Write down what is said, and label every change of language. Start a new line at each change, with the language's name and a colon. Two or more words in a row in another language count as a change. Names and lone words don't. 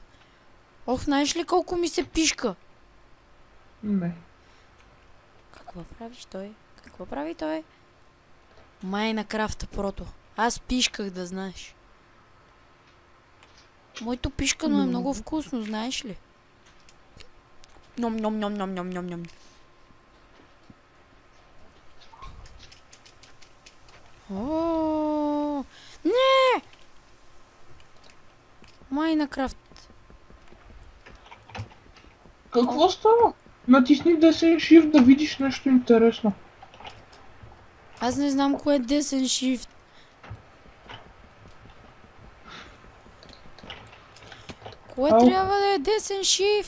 Bulgarian: Ох, знаеш ли колко ми се пишка? Не. Какво правиш той? Какво прави той? Майнкрафт прото. Аз пишках, да знаеш. Моето пишкано е много вкусно, знаеш ли? Ном-ном-ном-ном-ном-ном-ном. О, не! Майнкрафт. Какво става? Натисни десен shift да видиш нещо интересно. Аз не знам кое е десен shift. Кое трябва да е десен shift?